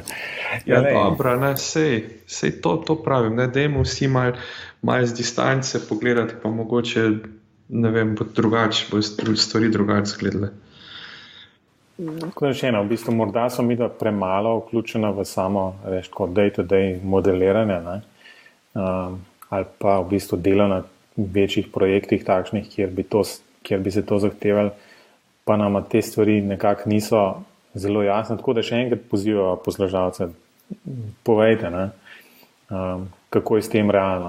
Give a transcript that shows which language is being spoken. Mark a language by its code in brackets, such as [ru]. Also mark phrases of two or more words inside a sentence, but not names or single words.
[sl] Ja, dobro, ne, sej to pravim, ne, dajmo vsi malo z distance pogledati, pa mogoče, ne vem, bo stvari drugače izgledale. Kot rečeno, v bistvu morda so mi da premalo vključena v samo, veš, kot day-to-day modeliranje, ne? Ali pa v bistvu delo na večjih projektih takšnih, kjer bi se to zahtevali, pa nama te stvari nekako niso zelo jasne. Tako da še enkrat pozivajo poslušalce, povejte, ne? Kako je s tem realno.